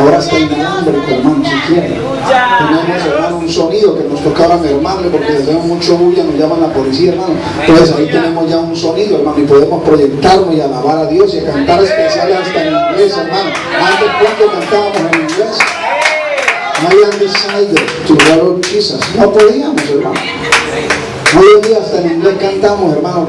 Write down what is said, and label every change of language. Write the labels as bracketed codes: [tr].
[es] Ahora está inalámbrico, hermano, si quieren. Tenemos, hermano, un sonido que nos tocaba mermarle porque hacemos mucho bulla, nos llaman la policía, hermano. Entonces ahí tenemos ya un sonido, hermano, y podemos proyectarnos y alabar a Dios y a cantar especiales hasta en inglés, hermano. Antes, ¿cuánto cantábamos en inglés? [en] I am decided to follow Jesus. [es] No podíamos, hermano. Hoy en día hasta en inglés cantamos, hermano.